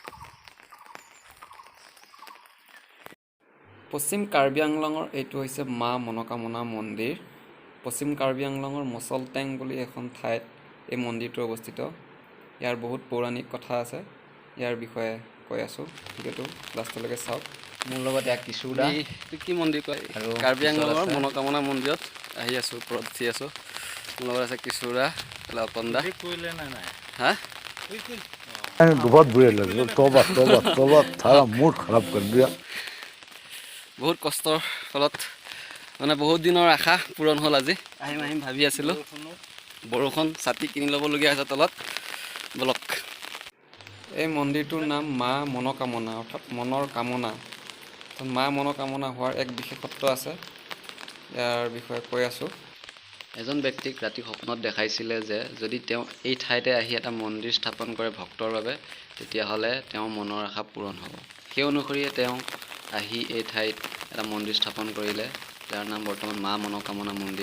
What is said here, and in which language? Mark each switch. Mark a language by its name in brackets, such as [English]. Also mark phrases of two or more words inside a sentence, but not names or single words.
[Assamese] পশ্চিম কাৰ্বি আংলঙৰ এইটো হৈছে মা মনোকামনা মন্দিৰ পশ্চিম কাৰ্বি আংলঙৰ মচলটেং বুলি এখন ঠাইত এই মন্দিৰটো অৱস্থিত ইয়াৰ বহুত পৌৰাণিক কথা আছে ইয়াৰ বিষয়ে কৈ আছোঁ ভিডিঅ'টো লাষ্টলৈকে চাওক মোৰ লগত ইয়াক কিশোৰদা কি মন্দিৰ কয় আৰু কাৰ্বি আংলঙৰ মনোকামনা মন্দিৰত আহি আছোঁ ওপৰত উঠি আছোঁ মোৰ লগত আছে কিশোৰদা অকণদা হা [Hindi] बहुत बुरे लग रहे तौबा तौबा तौबा सारा मूड खराब कर दिया [Assamese] বহুত কষ্টৰ ফলত মানে বহুত দিনৰ আশা পূৰণ হ'ল আজি আহিম ভাবি আছিলোঁ বৰষুণ ছাতি কিনি ল'বলগীয়া হৈছে তলত বলক এই মন্দিৰটোৰ নাম মা মনোকামনা অৰ্থাৎ মনৰ কামনা মা মনোকামনা হোৱাৰ এক বিশেষত্ব আছে ইয়াৰ বিষয়ে কৈ আছোঁ এজন ব্যক্তিক ৰাতি সপোনত দেখাইছিলে যে যদি তেওঁ এই ঠাইতে আহি এটা মন্দিৰ স্থাপন কৰে ভক্তৰ বাবে তেতিয়াহ'লে তেওঁৰ মনৰ আশা পূৰণ হ'ব সেই অনুসৰিয়ে তেওঁ আহি এই ঠাইত এটা মন্দিৰ স্থাপন কৰিলে যাৰ নাম বৰ্তমান মা মনোকামনা মন্দিৰ